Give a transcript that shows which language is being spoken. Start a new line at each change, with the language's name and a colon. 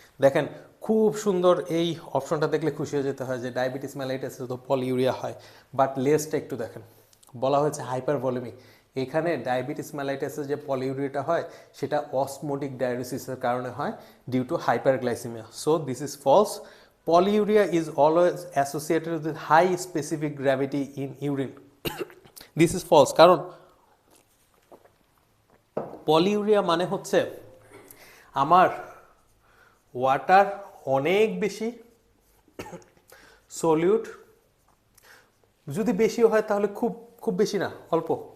Bangla: দেখেন, খুব সুন্দর, এই অপশনটা দেখলে খুশি হয়ে যেতে হয় যে ডায়াবেটিস মেলাইটাসে তো পলিইউরিয়া হয়, বাট লেসটা একটু দেখেন, বলা হয়েছে হাইপারভলিউমিক। এখানে ডায়াবেটিস মেলাইটাসে যে পলিইউরিয়াটা হয় সেটা অসমোটিক ডায়ারিসিসের কারণে হয়,
English: Due to hyperglycaemia. So this is false. Polyuria is always associated with high specific gravity in urine. This is false,
Bangla: কারণ পলিউরিয়া মানে হচ্ছে আমার ওয়াটার অনেক বেশি সলিউট, যদি বেশিও হয় তাহলে খুব খুব বেশি না, অল্প।